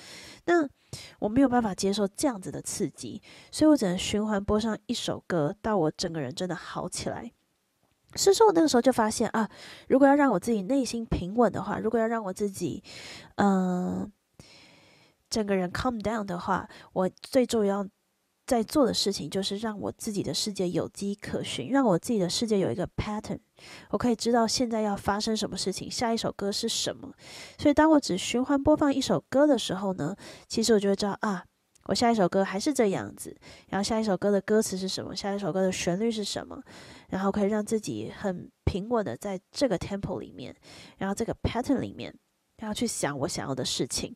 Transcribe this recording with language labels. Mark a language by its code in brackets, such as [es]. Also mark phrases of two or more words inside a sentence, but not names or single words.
[zh] 那我沒有辦法接受這樣子的刺激，所以我只能循環播上一首歌，到我整個人真的好起來。所以說我那個時候就發現啊，如果要讓我自己內心平穩的話，如果要讓我自己整個人 [en] calm down [zh] 的話，我最重要在做的事情就是讓我自己的世界有跡可循，讓我自己的世界有一個 pattern， 我可以知道現在要發生什麼事情，下一首歌是什麼。所以當我只循環播放一首歌的時候呢，其實我就會知道啊，我下一首歌還是這樣子，然後下一首歌的歌詞是什麼，下一首歌的旋律是什麼，然後可以讓自己很平穩的在這個 tempo 裡面，然後這個 pattern 裡面，然後去想我想要的事情。